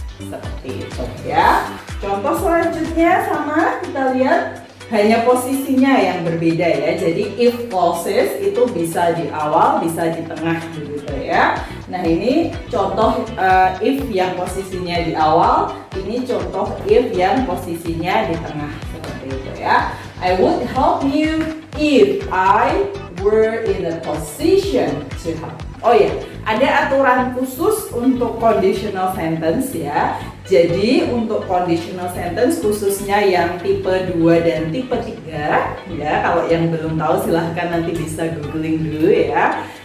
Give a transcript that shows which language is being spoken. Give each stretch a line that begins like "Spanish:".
Indonesian: Seperti itu ya. Contoh selanjutnya sama, kita lihat hanya posisinya yang berbeda ya. Jadi if clauses itu bisa di awal, bisa di tengah gitu ya. Nah, ini contoh if yang posisinya di awal, ini contoh if yang posisinya di tengah seperti itu ya.
English: I would help you if I were in a position to help.
Indonesian: Oh ya, ada aturan khusus untuk conditional sentence ya. Jadi untuk conditional sentence khususnya yang tipe 2 dan tipe 3 ya. Kalau yang belum tahu silahkan nanti bisa googling dulu ya.